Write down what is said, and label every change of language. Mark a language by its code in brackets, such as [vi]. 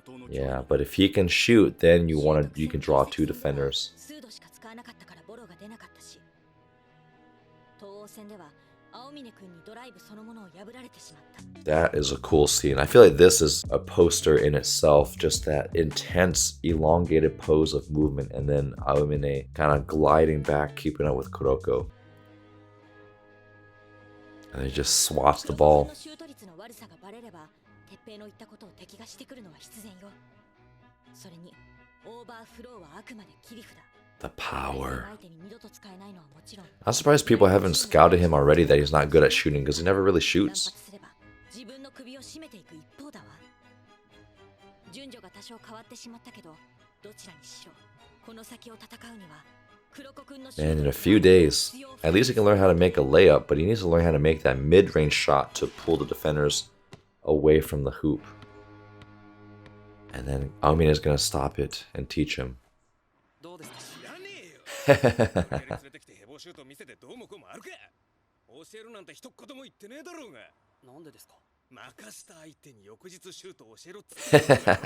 [en] Yeah, but if he can shoot, then you can draw two defenders. [ja] 数度しか使わなかったからボロが出なかったし東欧戦では青峰君にドライブそのものを破られてしまった [en] That is a cool scene. I feel like this is a poster in itself, just that intense, elongated pose of movement, and then Aomine kind of gliding back, keeping up with Kuroko. And he just swats the ball. [ja] シュート率の悪さがバレれば鉄平の言ったことを敵がしてくるのは必然よそれにオーバーフローはあくまで切り札 [en] The power. [ja] 相手に二度と使えないのはもちろん [en] I'm surprised people haven't scouted him already that he's not good at shooting because he never really shoots. [ja] 発すれば自分の首を絞めていく一方だわ順序が多少変わってしまったけどどちらにしろこの先を戦うには黒子君の [en] And in a few days, at least he can learn how to make a layup, but he needs to learn how to make that mid-range shot to pull the defenders away from the hoop. And then Aomine is going to stop it and teach him. [ja] どうですか知らねえよ連れてきてヘボシュート見せてどうもこうもあるか教えるなんて一言も言ってねえだろうがなんでですか任した相手に翌日シュートを教えろっつって